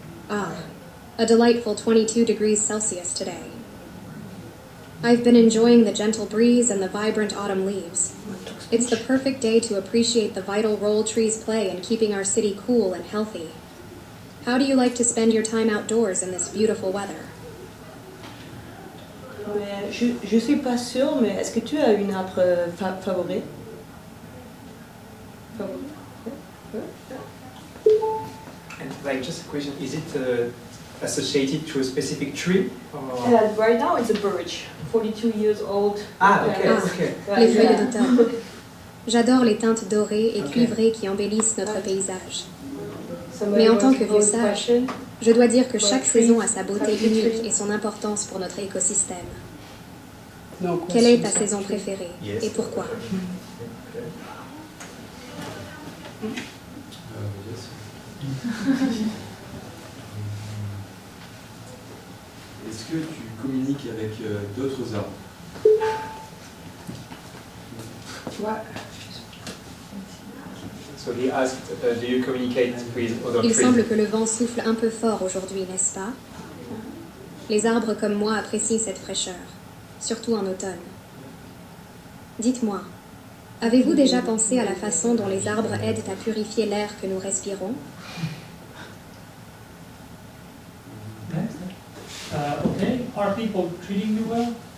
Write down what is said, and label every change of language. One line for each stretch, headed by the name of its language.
English: Ah, a delightful 22 degrees Celsius today. I've been enjoying the gentle breeze and the vibrant autumn leaves. It's the perfect day to appreciate the vital role trees play in keeping our city cool and healthy. How do you like to spend your time outdoors in this beautiful weather?
French: Mais je suis pas sûre, mais est-ce que tu as une arbre favori?
English: And like, just a question, is it associated to a specific tree? Or? Right now it's a birch, 42 years old. Okay, Ah, okay.
French: les feuilles d'automne. J'adore les teintes dorées et cuivrées qui embellissent notre paysage. Mais en tant que vieux sage, je dois dire que chaque saison a sa beauté unique et son importance pour notre écosystème. Quelle est ta saison préférée et pourquoi? Est-ce que tu communiques avec d'autres arbres?
English: So he asked, do you communicate with other
French: Il
English: trees?
French: semble que le vent souffle un peu fort aujourd'hui, n'est-ce pas? Les arbres comme moi apprécient cette fraîcheur, surtout en automne. Dites-moi, avez-vous déjà pensé à la façon dont les arbres aident à purifier l'air que nous respirons?
English: Okay, are people treating you well?